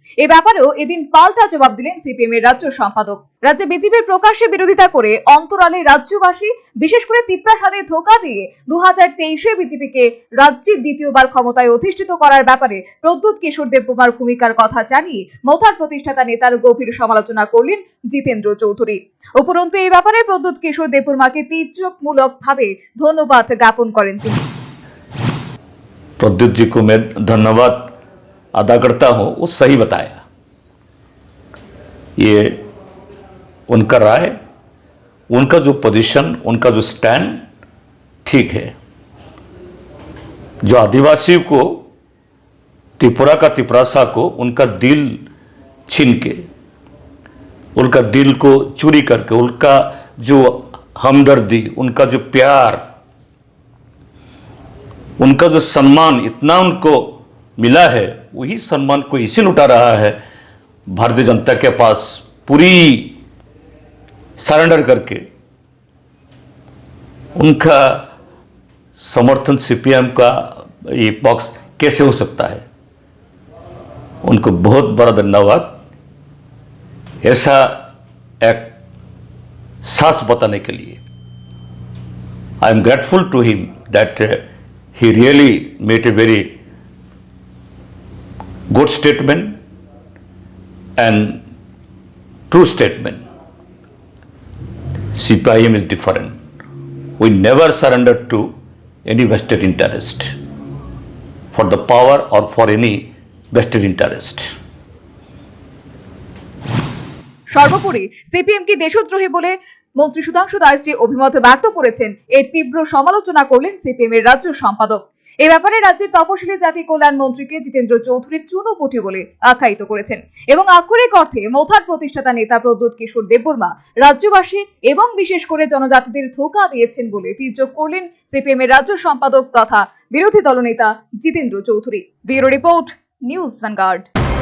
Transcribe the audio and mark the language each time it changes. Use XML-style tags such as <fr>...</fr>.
<bn>এ ব্যাপারেও এদিন পাল্টা জবাব দিলেন সিপিএম এর রাজ্য সম্পাদক। রাজ্যে বিজেপির প্রকাশ্যে বিরোধিতা করে অন্তরালে রাজ্যবাসী, বিশেষ করে তিপ্রাসাদে ধোঁকা দিয়ে 2023-এ বিজেপিকে রাজ্যে দ্বিতীয়বার ক্ষমতায় অধিষ্ঠিত করার ব্যাপারে প্রদ্যুৎ কিশোর দেববর্মার ভূমিকার কথা জানিয়ে মথার প্রতিষ্ঠাতা নেতার গভীর সমালোচনা করলেন জিতেন্দ্র চৌধুরী। উপরন্তু এই ব্যাপারে প্রদ্যুৎ কিশোর দেববর্মাকে তির্যকমূলক ভাবে ধন্যবাদ জ্ঞাপন করেন তিনি।</bn> <hi>प्रद्युत जी को मैं धन्यवाद अदा करता हूं, वो सही बताया। ये उनका राय, उनका जो पोजीशन, उनका जो स्टैंड ठीक है। जो आदिवासी को, त्रिपुरा का तिपरासा को, उनका दिल छीन के, उनका दिल को चोरी करके, उनका जो हमदर्दी, उनका जो प्यार, उनका जो सम्मान इतना उनको मिला है, वही सम्मान को इसी लुटा रहा है भारतीय जनता के पास पूरी सरेंडर करके। उनका समर्थन सीपीएम का ये बॉक्स कैसे हो सकता है? उनको बहुत बड़ा धन्यवाद ऐसा एक साहस बताने के लिए।</hi> <en>I am grateful to him that he really made a very good statement and true statement. CPIM is different. We never surrender to any vested interest for the power or for any vested interest.</en> <bn>সর্বোপরি CPM কি দেশদ্রোহী বলে মন্ত্রী সুধাংশু দাস যে অভিমত ব্যক্ত করেছেন, এর তীব্র সমালোচনা করলেন সিপিএম এর রাজ্য সম্পাদক। এ ব্যাপারে রাজ্যের তপশিলি জাতি কল্যাণ মন্ত্রীকে জিতেন্দ্র চৌধুরী চুনোপুটি বলে আখ্যায়িত করেছেন এবং আক্ষরিক অর্থে মথার প্রতিষ্ঠাতা নেতা প্রদ্যুৎ কিশোর দেববর্মা রাজ্যবাসী এবং বিশেষ করে জনজাতিদের ধোঁকা দিয়েছেন বলে তির্যক করলেন সিপিএম এর রাজ্য সম্পাদক তথা বিরোধী দলনেতা Jitendra Chowdhury. Bureau report, news vanguard.</bn>